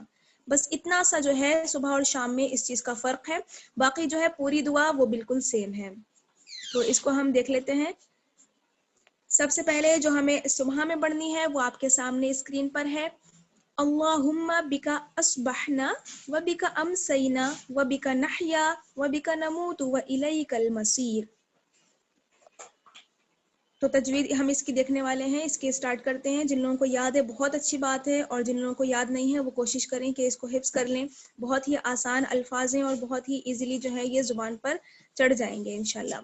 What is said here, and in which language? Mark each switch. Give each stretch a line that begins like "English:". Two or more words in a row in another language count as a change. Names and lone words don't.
Urdu: بس اتنا سا جو ہے صبح اور شام میں اس چیز کا فرق ہے، باقی جو ہے پوری دعا وہ بالکل سیم ہے. تو اس کو ہم دیکھ لیتے ہیں. سب سے پہلے جو ہمیں صبح میں پڑھنی ہے وہ آپ کے سامنے اسکرین پر ہے.
Arabic: اللہم بکا اصبحنا و بکا امسینا و بکا نحیا و بکا نموت و الیک المصیر.
Urdu: تو تجوید ہم اس کی دیکھنے والے ہیں، اس کے اسٹارٹ کرتے ہیں. جن لوگوں کو یاد ہے بہت اچھی بات ہے، اور جن لوگوں کو یاد نہیں ہے وہ کوشش کریں کہ اس کو حفظ کر لیں. بہت ہی آسان الفاظ ہیں اور بہت ہی ایزیلی جو ہے یہ زبان پر چڑھ جائیں گے انشاءاللہ.